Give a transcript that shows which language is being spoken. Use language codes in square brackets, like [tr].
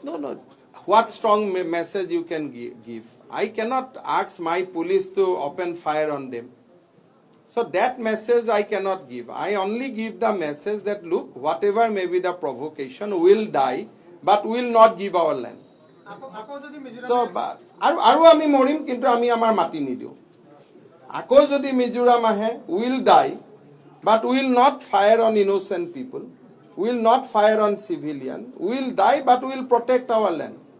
[en] no. What strong message you can give? I cannot ask my police to open fire on them. So that message I cannot give. I only give the message that look, whatever may be the provocation, will die, but will not give our land. [as] আকৌ যদি [en] So, [as] Mizoram আৰু আমি মৰিম, কিন্তু আমি আমাৰ মাটি নিদিওঁ. আকৌ যদি মিজোৰাম আহে, [en] will die, but will not fire on innocent people, will not fire on civilian, will die, but will protect our land.